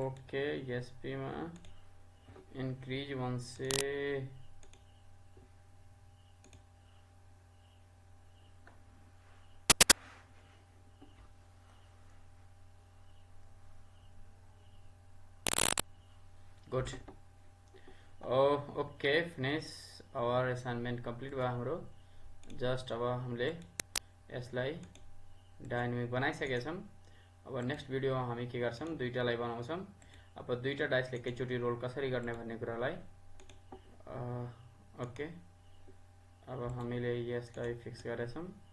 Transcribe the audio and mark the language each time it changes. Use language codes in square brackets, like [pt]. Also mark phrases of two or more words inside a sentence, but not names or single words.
[en] OK SP में इंक्रीज 1 से गुड। OK finish our assignment complete [ne] भयो हाम्रो। जस्ट अब हामीले यसलाई डायनामिक बनाइसकेका छौं। अब [en] next videoमा [ne] हामी के गर्छौं, दुईटालाई बनाउँछौं। अब दुईटा डाइसले एकैचोटी रोल कसरी गर्ने भन्ने कुरालाई ओके अब हामीले यसलाई फिक्स गरेछौं।